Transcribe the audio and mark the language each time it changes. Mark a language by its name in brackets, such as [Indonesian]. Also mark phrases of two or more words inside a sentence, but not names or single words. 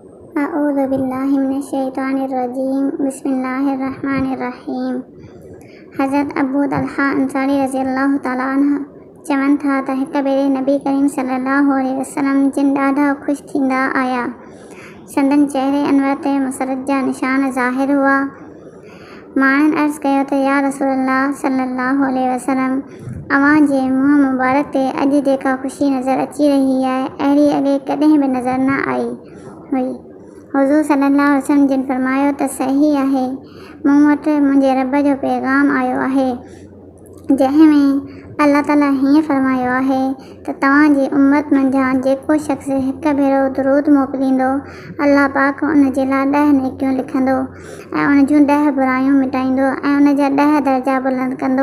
[Arabic] أعوذ بالله من الشيطان الرجيم بسم الله الرحمن الرحيم. [Sindhi] हज़रत अबू तलहा अंसारी [Arabic] رضي الله تعالى عنه [Sindhi] चवनि था त हिक भेरे नबी करीम [Arabic] صلى الله عليه وسلم [Sindhi] जिन ॾाढा ख़ुशि थींदा आया, संदन चहिरे अनवर ते मसरत जा निशान ज़ाहिर हुआ। माण्हुनि अर्ज़ु कयो त [Arabic] يا رسول الله صلى الله عليه وسلم, [Sindhi] अव्हां जे मुंहुं मुबारक ते अॼु जेका ख़ुशी नज़र अची रही आहे, अहिड़ी अॻे कॾहिं बि नज़र न आई हुई। हुज़ूर [Arabic] صلى الله عليه وسلم [Sindhi] जिन फरमायो त सही आहे, मूं वटि मुंहिंजे रब जो पैगाम आयो आहे, जंहिं में अल्लाह ताला हीअं फरमायो आहे त तव्हांजी उम्मत मंझां जेको शख़्स हिक भेरो दुरूद मोकिलींदो, अल्लाह पाक उन जे लाइ 10 नेकियूं लिखंदो ऐं उन जूं 10 बुरायूं मिटाईंदो ऐं उन जा 10 दर्जा बुलंद कंदो।